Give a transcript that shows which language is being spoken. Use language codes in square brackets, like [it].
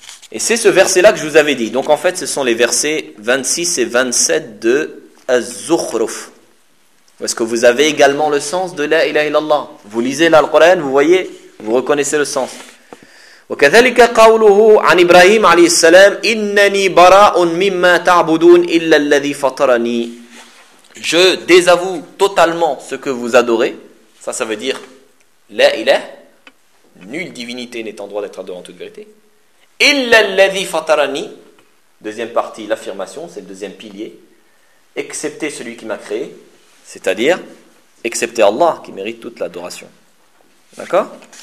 [fr] Et c'est ce verset-là que je vous avais dit. Donc en fait, ce sont les versets 26 et 27 de Az-Zukhruf. Où est-ce que vous avez également le sens de la ilaha illallah? Vous lisez là le Coran, vous voyez, vous reconnaissez le sens. [ar] وكذلك قوله عن إبراهيم عليه السلام إنني براء مما تعبدون إلا الذي فطرني. [fr] Je désavoue totalement ce que vous adorez. Ça veut dire la ilah. Nulle divinité n'est en droit d'être adorée en toute vérité. [ar] إلا الذي فطرني. [fr] Deuxième partie, l'affirmation, c'est le deuxième pilier. Excepté celui qui m'a créé, c'est-à-dire excepté Allah qui mérite toute l'adoration. D'accord ?